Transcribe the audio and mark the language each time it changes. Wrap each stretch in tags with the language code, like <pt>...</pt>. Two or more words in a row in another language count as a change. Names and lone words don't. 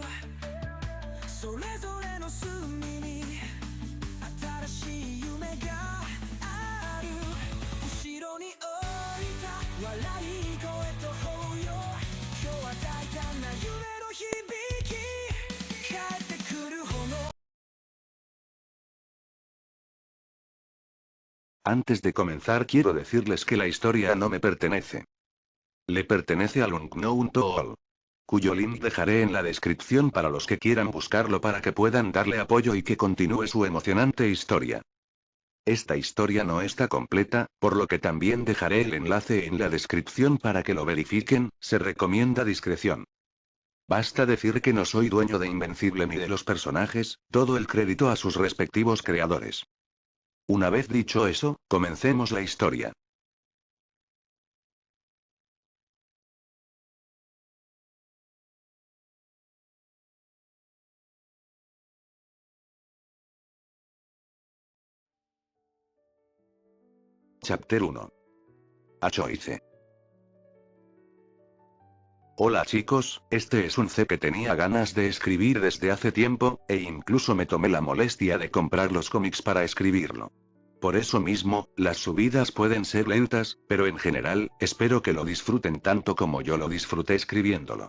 <ja>それぞれの隅に新しい夢がある。後ろに置いた笑い声と抱擁、今日は大胆な夢の響き帰ってくる炎。</ja> <es>Antes de comenzar quiero decirles que la historia no me pertenece. Le pertenece al Unknown Tool, cuyo link dejaré en la descripción para los que quieran buscarlo para que puedan darle apoyo y que continúe su emocionante historia. Esta historia no está completa, por lo que también dejaré el enlace en la descripción para que lo verifiquen. Se recomienda discreción. Basta decir que no soy dueño de Invencible ni de los personajes, todo el crédito a sus respectivos creadores. Una vez dicho eso, comencemos la historia.</es> <en>Chapter 1. A Choice.</en> <es>Hola chicos, este es un C que tenía ganas de escribir desde hace tiempo, e incluso me tomé la molestia de comprar los cómics para escribirlo. Por eso mismo, las subidas pueden ser lentas, pero en general, espero que lo disfruten tanto como yo lo disfruté escribiéndolo.</es>